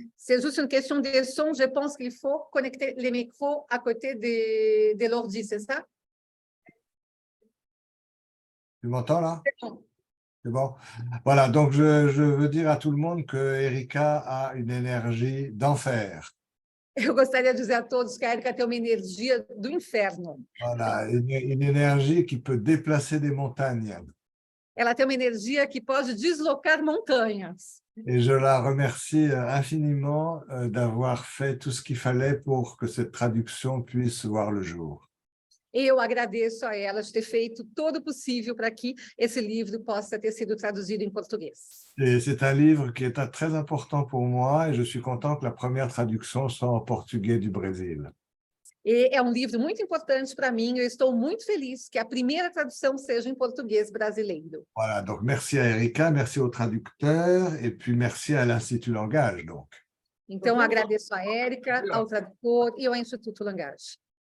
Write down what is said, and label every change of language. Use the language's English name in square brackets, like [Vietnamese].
[French] C'est juste une question de son. Je pense qu'il faut connecter les micros à côté de l'ordi, c'est ça? Tu m'entends là? C'est bon. C'est bon. Voilà, donc je veux dire à tout le monde que Erika a une énergie d'enfer. [Portuguese] Eu gostaria de dizer a todos que a Erika tem uma energia do inferno. [French] Voilà, une énergie qui peut déplacer des montagnes. [Portuguese] Ela tem uma energia que pode deslocar montanhas. [French] Et je la remercie infiniment d'avoir fait tout ce qu'il fallait pour que cette traduction puisse voir le jour. [Portuguese] Eu agradeço a ela de ter feito todo o possível para que esse livro possa ter sido traduzido em português. [French] C'est un livre qui est très important pour moi et je suis content que la première traduction soit en portugais du Brésil. [Portuguese] E é um livro muito importante para mim. Eu estou muito feliz que a primeira tradução seja em português brasileiro. [French] Voilà, donc merci à Erika, merci au traducteur et puis merci à l'Institut Langage. Donc. [Portuguese] Então, agradeço a Erika, ao tradutor e ao Instituto Langage.